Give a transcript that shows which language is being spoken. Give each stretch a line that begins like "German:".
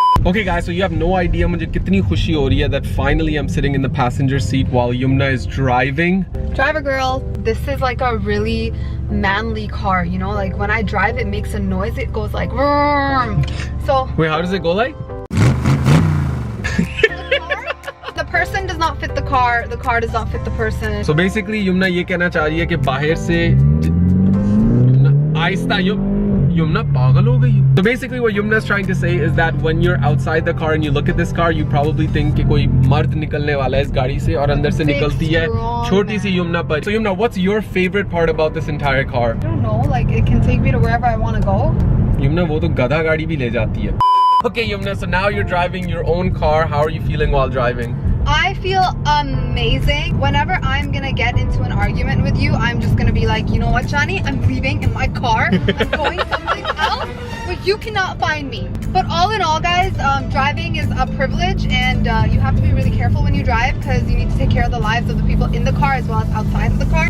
English: Okay guys, so you have no idea
Hindi: मुझे कितनी खुशी हो रही है
English: that finally I'm sitting in the passenger seat while Yumna is driving. Driver girl, this is like a really manly car, you know, like when I drive it makes a noise, it goes like vroom. So wait, how does it go like? The person does not fit the car does not fit the person. So basically
Hindi: Yumna ये कहना चाह रही है कि बाहर से आहिस्ता Yumna पागल हो गई.
English: So basically what Yumna is trying to say is that when you're outside the car and you look at this car, you probably think
Hindi: कि कोई मर्द निकलने वाला है इस गाड़ी से और अंदर से निकलती है छोटी सी
English: Yumna. But so Yumna, what's your favorite part about this entire car? I don't know, like it can take me to wherever I want to go.
Hindi: Yumna वो तो गधा गाड़ी भी ले जाती है.
English: Okay Yumna, so now you're driving your own car. How are you feeling while driving? I feel amazing. Whenever I'm gonna get into an argument with you, I'm just gonna be like, you know what, Johnny? I'm leaving in my car. I'm going something else, but you cannot find me. But all in all, guys, driving is a privilege, and you have to be really careful when you drive because you need to take care of the lives of the people in the car as well as outside of the car.